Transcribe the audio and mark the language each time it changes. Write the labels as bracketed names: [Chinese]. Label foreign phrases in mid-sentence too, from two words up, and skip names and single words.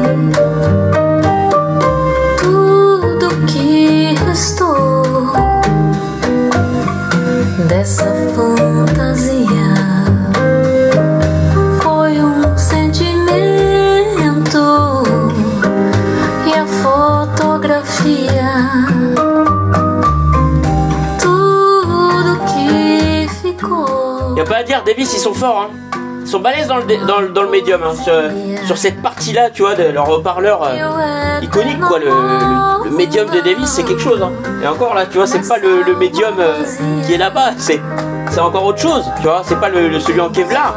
[Portuguese] Tudo que restou dessa fantasia foi sentimento e a fotografia. Tudo que ficou. [French] Y a pas à dire, Davis ils sont forts, hein. Ils sont balèzes dans le médium, hein. Sur cette partie là, tu vois, de leur haut-parleur iconique quoi. Le médium de Davis c'est quelque chose, hein. Et encore là, tu vois, c'est pas le médium qui est là-bas, c'est encore autre chose, tu vois, c'est pas celui en Kevlar.